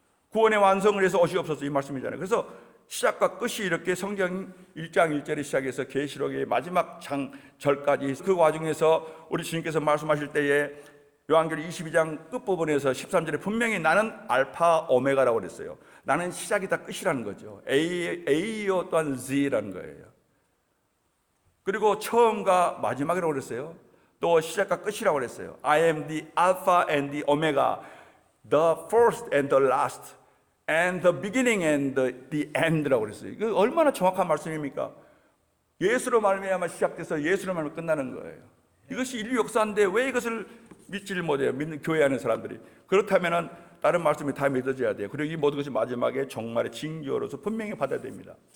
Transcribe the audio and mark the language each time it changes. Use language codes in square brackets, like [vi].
[ko] 구원의 완성을 해서 오시옵소서, 이 말씀이잖아요. 그래서 시작과 끝이 이렇게 성경 1장 1절에 시작해서 계시록의 마지막 장절까지, 그 와중에서 우리 주님께서 말씀하실 때에 요한계시록 22장 끝부분에서 13절에 분명히 나는 알파 오메가라고 그랬어요. 나는 시작이다 끝이라는 거죠. A요 또한 Z라는 거예요. 그리고 처음과 마지막이라고 그랬어요. 또 시작과 끝이라고 그랬어요. [en] I am the Alpha and the Omega, the first and the last, and the beginning and the end [ko] 라고 그랬어요. 이거 얼마나 정확한 말씀입니까? 예수로 말미암아 시작돼서 예수로 말미암아 끝나는 거예요. 이것이 인류 역사인데 왜 이것을 믿지를 못해요? 믿는 교회하는 사람들이. 그렇다면은 다른 말씀이 다 믿어져야 돼요. 그리고 이 모든 것이 마지막에 정말의 징조로서 분명히 받아야 됩니다.